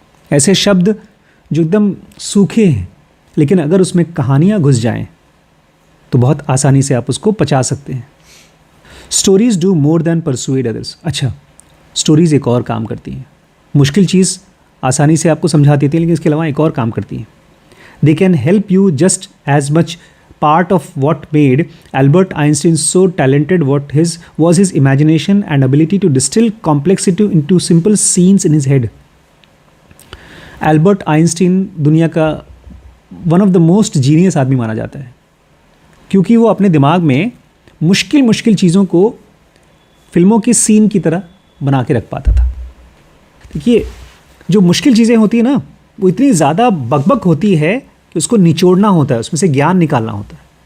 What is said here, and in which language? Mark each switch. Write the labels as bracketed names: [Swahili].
[Hindi] ऐसे शब्द जो एकदम सूखे हैं, लेकिन अगर उसमें कहानियाँ घुस जाएं तो बहुत आसानी से आप उसको पचा सकते हैं। [English] Stories do more than persuade others. [Hindi] अच्छा, स्टोरीज़ एक और काम करती हैं। मुश्किल चीज़ आसानी से आपको समझा देती हैं, लेकिन इसके अलावा एक और काम करती हैं. [English] They can help you just as much. Part of what made Albert Einstein so talented was his imagination and ability to distill complexity into simple scenes in his head. [Hindi] Albert Einstein दुनिया का [English] one of the most genius [Hindi] आदमी माना जाता है, क्योंकि वो अपने दिमाग में मुश्किल मुश्किल चीज़ों को फिल्मों की सीन की तरह बना के रख पाता था. देखिए, जो मुश्किल चीज़ें होती हैं ना, वो इतनी ज़्यादा बकबक होती है कि उसको निचोड़ना होता है, उसमें से ज्ञान निकालना होता है.